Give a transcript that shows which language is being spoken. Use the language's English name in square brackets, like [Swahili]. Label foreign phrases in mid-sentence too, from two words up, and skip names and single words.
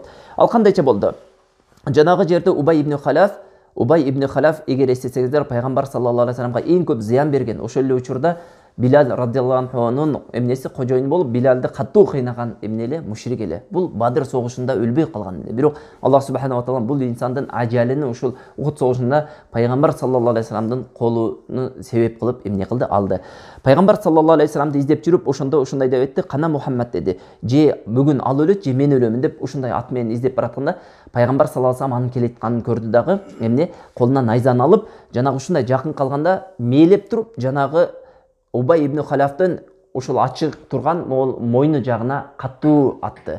[Kyrgyz] Ал кандайча болду? Жанагы жерде Убай ибн Халаф эгер эстесеңиздер пайгамбар [Arabic] صلى الله عليه وسلم [Kyrgyz] эң көп зыян берген. Ошол эле учурда Билал [Arabic] رضي الله عنه [Kyrgyz] эмнеси кожоюну болуп, Билалды каттуу кыйнаган эмнеле мушрик эле. Бул Бадыр согушунда өлбөй калган эле. Бирок Аллах [Arabic] سبحانه وتعالى [Kyrgyz] бул инсандын ажалын ушул Ухуд согушунда пайгамбар [Arabic] صلى الله عليه وسلم [Kyrgyz] колуну себеп кылып эмне кылды? Алды. Пайгамбар [Arabic] صلى الله عليه وسلم [Kyrgyz] издеп жүрүп, ошондо ушундай деп айтты: "Кана Мухаммад" деди. "Же бүгүн ал өлөт, же мен өлөмүн" деп ушундай ат менен издеп баратканда, пайгамбар [Arabic] صلى الله عليه وسلم [Kyrgyz] анын келатканын көрдү дагы, эмне колуна найзаны алып, жанагы ушундай жакын калганда мээлеп туруп, жанагы Убай ибн Халафтын ошол ачык турган мойну жагына каттуу атты.